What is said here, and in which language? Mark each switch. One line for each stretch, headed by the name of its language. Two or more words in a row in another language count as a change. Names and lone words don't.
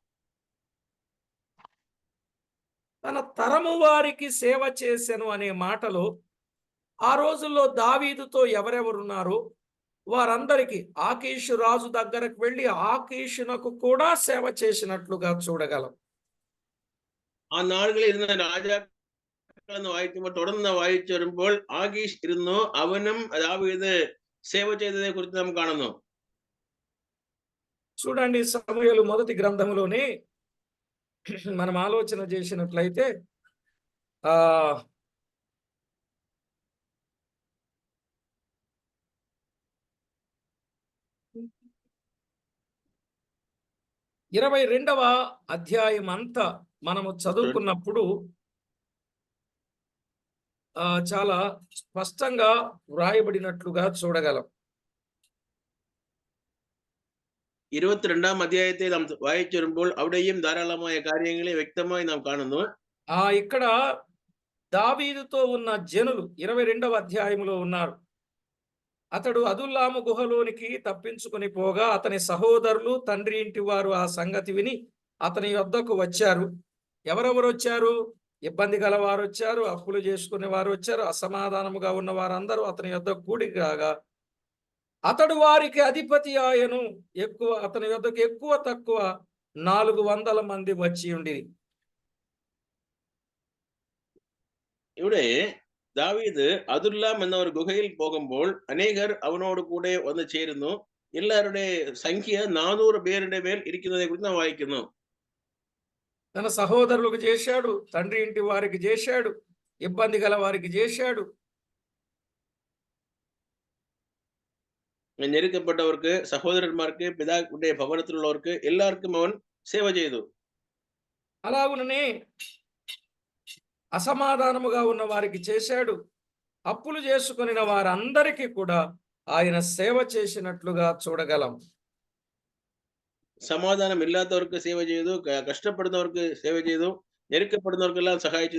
Telugu: తన తరము వారికి సేవ చేసెను అనే మాటలో ఆ రోజుల్లో దావీదుతో ఎవరెవరున్నారో వారందరికీ ఆకీషు రాజు దగ్గరకు వెళ్ళి ఆకీషునకు కూడా సేవ చేసినట్లుగా చూడగలం.
Malayalam: ആ നാളുകളിൽ ഇരുന്ന രാജാക്കളെന്ന് വായിക്കുമ്പോൾ തുടർന്ന് വായിച്ചു വരുമ്പോൾ ആകീഷ് ഇരുന്നു, അവനും ദാവീദ്
Telugu: సేవ చేయదే గురించి మనం
Malayalam: കാണുന്നു.
Telugu: చూడండి, సమూయేలు మొదటి గ్రంథంలోనే మనం ఆలోచన చేసినట్లయితే 22వ అధ్యాయం అంతా మనము చదువుకున్నప్పుడు చాలా స్పష్టంగా వ్రాయబడినట్లుగా చూడగలం.
Malayalam: 22ാം അധ്യായത്തെ നാം വായിച്ചു വരുമ്പോൾ അവിടെയും ധാരാളമായ കാര്യങ്ങളെ വ്യക്തമായി നാം കാണുന്നു.
Telugu: ఇక్కడ దావీదుతో ఉన్న జనులు 22వ అధ్యాయంలో ఉన్నారు. అతడు అదుల్లాము గుహలోనికి తప్పించుకొని పోగా అతని సహోదరులు, తండ్రి ఇంటి వారు ఆ సంగతి విని అతని యొద్దకు వచ్చారు. ఎవరెవరు వచ్చారు? ఇబ్బంది గల వారు వచ్చారు, అప్పులు చేసుకునే వారు వచ్చారు, అసమాధానముగా ఉన్న వారందరూ అతని యొద్దకు కూడి రాగా అతడు వారికి అధిపతి ఆయను. అతని యొద్దకు ఎక్కువ తక్కువ 400 మంది వచ్చి ఉండి.
Malayalam: ഇവിടെ ദാവീദ് അദുല്ലാം എന്ന ഒരു ഗുഹയിൽ പോകുമ്പോൾ അനേകർ അവനോട് കൂടെ വന്ന് ചേരുന്നു. എല്ലാവരുടെ സംഖ്യ 400 പേരുടെ മേൽ ഇരിക്കുന്നതിനെ കുറിച്ച് നാം വായിക്കുന്നു.
Telugu: తన సహోదరులకు చేశాడు, తండ్రి ఇంటి వారికి చేశాడు, ఇబ్బంది గల వారికి చేశాడు.
Malayalam: ഞെരുക്കപ്പെട്ടവർക്ക്, സഹോദരന്മാർക്ക്, പിതാവിന്റെ ഭവനത്തിലുള്ളവർക്ക് എല്ലാവർക്കും അവൻ సేవ ചെയ്തു.
Telugu: అలాగుననే అసమాధానముగా ఉన్న వారికి చేశాడు. అప్పులు చేసుకొనిన వారందరికీ కూడా ఆయన సేవ చేసినట్లుగా చూడగలం.
Malayalam: സമാധാനം ഇല്ലാത്തവർക്ക് സേവ ചെയ്തു, കഷ്ടപ്പെടുന്നവർക്ക് സേവ ചെയ്തു, ഞെരുക്കപ്പെടുന്നവർക്കെല്ലാം സഹായിച്ചു.